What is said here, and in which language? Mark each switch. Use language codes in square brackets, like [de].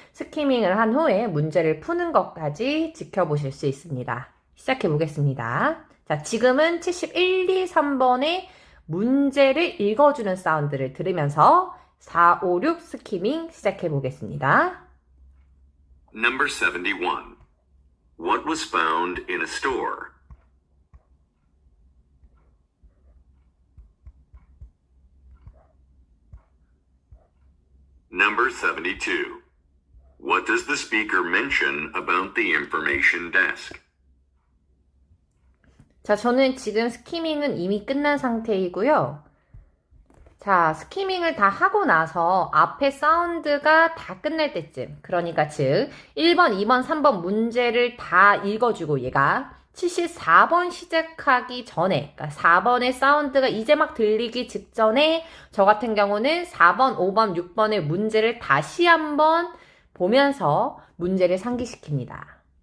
[ko] 스키밍을 한 후에 문제를 푸는 것까지 지켜보실 수 있습니다. 시작해 보겠습니다. 자, 지금은 71, 2, 3번의 문제를 읽어주는 사운드를 들으면서 4, 5, 6 스키밍 시작해 보겠습니다. [en] Number 71. What was found in a store? Number 72. What does the speaker mention about the information desk? [ko] 자, 저는 지금 스키밍은 이미 끝난 상태이고요. 자, 스키밍을 다 하고 나서 앞에 사운드가 다 끝날 때쯤, 그러니까 즉 1번, 2번, 3번 문제를 다 읽어주고 얘가 74번 시작하기 전에, 그러니까 4번의 사운드가 이제 막 들리기 직전에 저 같은 경우는 4번, 5번, 6번의 문제를 다시 한번 보면서 문제를 상기시킵니다.